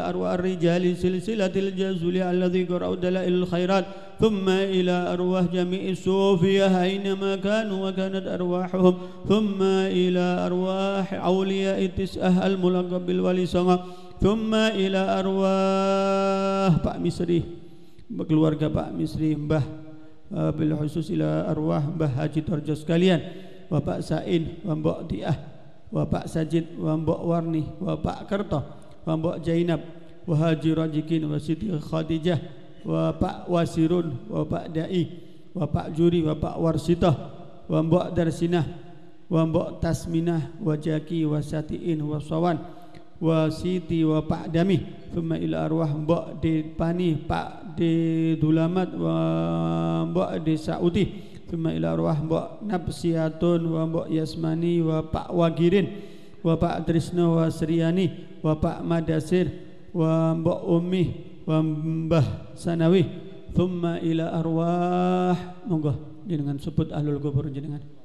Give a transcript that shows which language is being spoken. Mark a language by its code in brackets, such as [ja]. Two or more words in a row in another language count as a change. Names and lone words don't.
[ar] أرواح الرجال سلسلة الجوزلي الذي قرأوا دلائل الخيرات ثم إلى أرواح جميع الصوفية أينما كانوا وكانت أرواحهم ثم إلى أرواح أولياء التسعة الملقب بالولي صنع ثم إلى أرواح [jv] Pak Misri keluarga Pak Misri Mbah [ar] بالخصوص إلى أرواح [jv] Mbah Haji Torjo sekalian Bapak Sain Mbok Diah Bapak Sajid Mbok Warni Bapak Kerto Mbok Jainab Haji Rajikin Siti Khadijah Bapak Wasirun Bapak Dai Bapak Juri Bapak Warsitah Mbok Darsinah Mbok Tasminah Wajaki Wasatiin Wasawan Wasiti Bapak Dami [ar] ثم إلى [jv] arwah Mbok Depani Pak De Dulamat Mbok De Saudi [ar] ثم إلى أرواح [jv] Mbok Nafsiatun Mbok Yasmani Pak Wagirin Pak Trisno Wasriani Pak Madasir Mbok Ummi Mbah Sanawi [ar] ثم إلى أرواح [jv] monggo jenengan sebut [ar] أهل القبور [jv] jenengan